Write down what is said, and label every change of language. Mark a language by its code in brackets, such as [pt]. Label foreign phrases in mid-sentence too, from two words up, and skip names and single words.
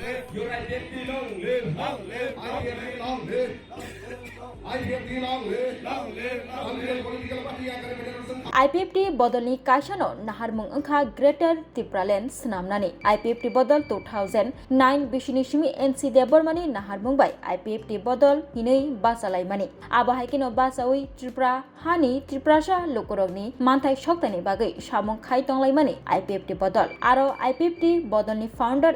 [en] Your IPFT long live, long live, IPFT long live, IPFT long live, long live, long live. Political party agar federation. [trp] IPFT बदलनि कायसानो नाहारमुं ओंखा ग्रेटर त्रिपुरालेण्ड स्नामनानि IPFT बदल 2009 बिसिनि सिमि NC देबरमानि नाहारमुं बाय IPFT बदल हिनै बासालायमानि आबाहायकिनो बासावै त्रिपुरा हानि त्रिपुरासा लोकरगनि मानथाय सक्तानि बागै सामुं खायतंलायमानि IPFT बदल आरो IPFT बदलनि फाउन्डार